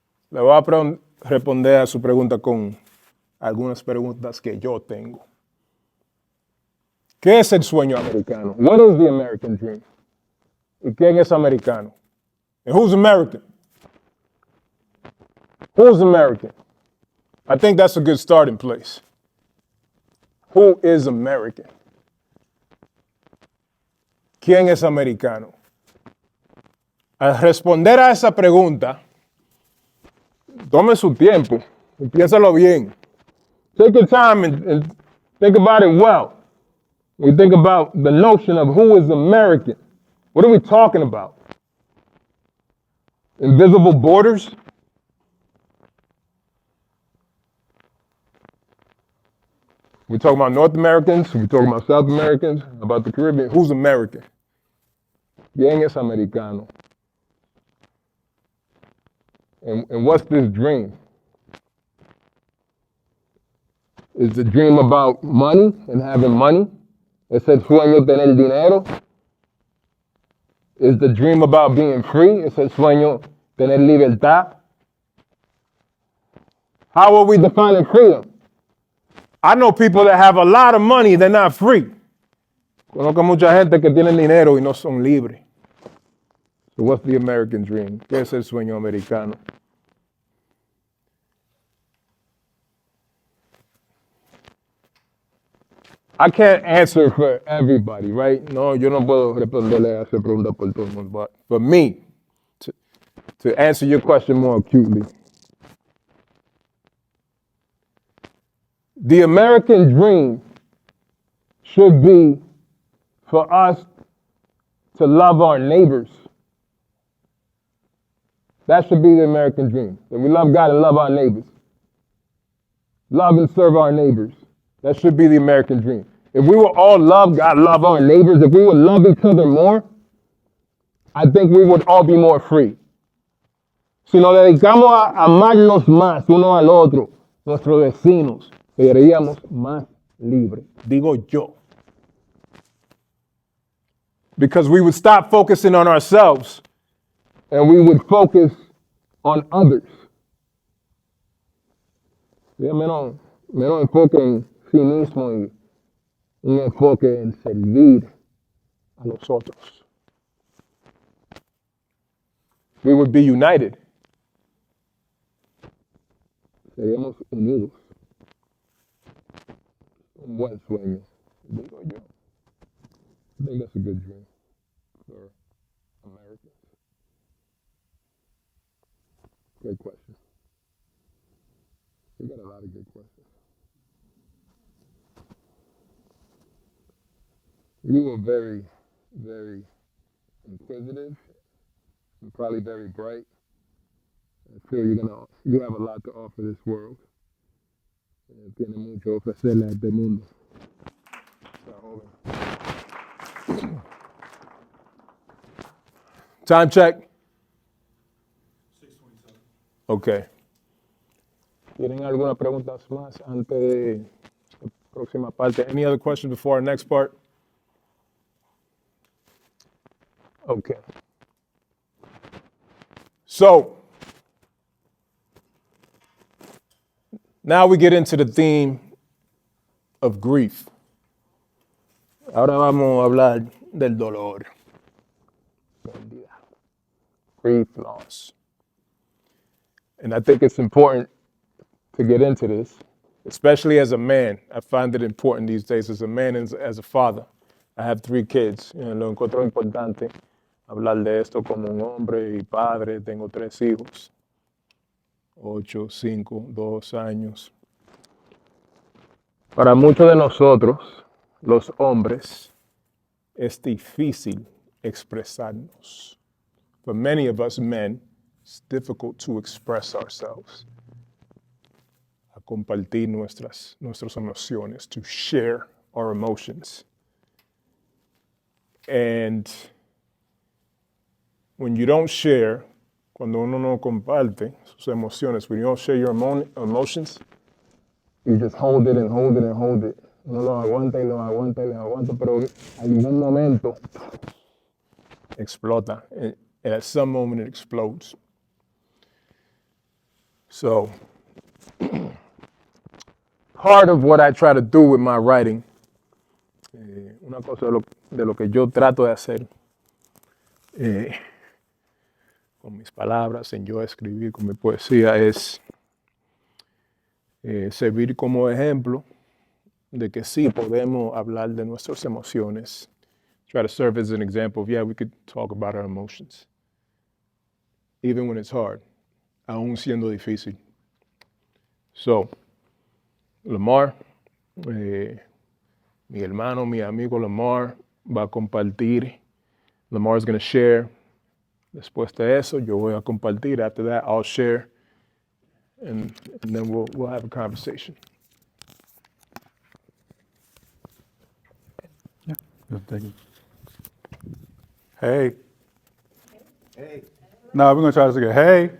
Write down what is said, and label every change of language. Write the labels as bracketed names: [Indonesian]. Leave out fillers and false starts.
[Spanish] Le voy a responder a su pregunta con algunas preguntas que yo tengo. ¿Qué es el sueño americano? [English] What is the American dream? [Spanish] ¿Y quién es americano? [English] And who's American? Who's American? I think that's a good starting place. Who is American? [Spanish] ¿Quién es americano? Al responder a esa pregunta, tome su tiempo y piénsalo bien. [English] Take your time and think about it well. We think about the notion of who is American. What are we talking about? Invisible borders? We talking about North Americans, we talking about South Americans, about the Caribbean. Who's American? [Spanish] ¿Quién es americano? [English] And what's this dream? Is the dream about money and having money? [Spanish] Es el sueño tener dinero. [English] Is the dream about being free? [Spanish] Es el sueño tener libertad. [English] How are we defining freedom? I know people that have a lot of money, they're not free. [Spanish] Conozco mucha gente que tiene dinero y no son libres. [English] So what's the American dream? [Spanish] ¿Qué es el sueño americano? [English] I can't answer for everybody, right? [Spanish] No, yo no puedo responderle a esa pregunta por todo el mundo. [English] But for me, to answer your question more acutely, the American dream should be for us to love our neighbors. That should be the American dream. That we love God and love our neighbors. Love and serve our neighbors. That should be the American dream. If we would all love God, love our neighbors, if we would love each other more, I think we would all be more free. [Spanish] Si nos dedicamos a amarnos más uno al otro, nuestros vecinos, seríamos más libres. Digo yo. [English] Because we would stop focusing on ourselves and we would focus on others. [Spanish] Menos enfoque en sí mismo y un enfoque en servir a los otros. [English] We would be united. [Spanish] Seríamos unidos. Un buen sueño, digo yo. [English] I think that's a good dream for Americans. Great question. You got a lot of good questions. You were very, very inquisitive and probably very bright. I feel you have a lot to offer this world. [Spanish] Tiene mucho ofrecerle a este mundo. [English] Time check. 6:27. Okay. [Spanish] ¿Tienen alguna pregunta más antes de la próxima parte? [English] Any other questions before our next part? Okay. So, now we get into the theme of grief. [Spanish] Ahora vamos a hablar del dolor. [English] Grief, loss. And I think it's important to get into this, especially as a man. I find it important these days as a man and as a father. I have 3 kids. [Spanish] Lo encuentro importante hablar de esto como un hombre y padre. Tengo 3 hijos, 8, 5, 2 años. Para muchos de nosotros, los hombres, es difícil expresarnos. [English] For many of us men, it's difficult to express ourselves, [Spanish] a compartir nuestras emociones, [English] to share our emotions. And when you don't share, [Spanish] cuando uno no comparte sus emociones, [English] when you don't share your emotions, you just hold it and hold it and hold it. [Spanish] Uno lo aguanta y lo aguanta y lo aguanta, pero en algún momento explota. [English] And at some moment it explodes. So, part of what I try to do with my writing, [Spanish] una cosa de lo que yo trato de hacer con mis palabras, en yo escribir, con mi poesía, es servir como ejemplo de que sí podemos hablar de nuestras emociones. [English] Try to serve as an example of, yeah, we could talk about our emotions, even when it's hard, [Spanish] aún siendo difícil. [English] So, [Spanish] Lamar, mi hermano, mi amigo Lamar va a compartir. [English] Lamar is going to share. [Spanish] Después de eso, yo voy a compartir. [English] After that, I'll share, and then we'll have a conversation. Yeah, thank you. Hey. Hey. No, we're gonna try this again. Hey.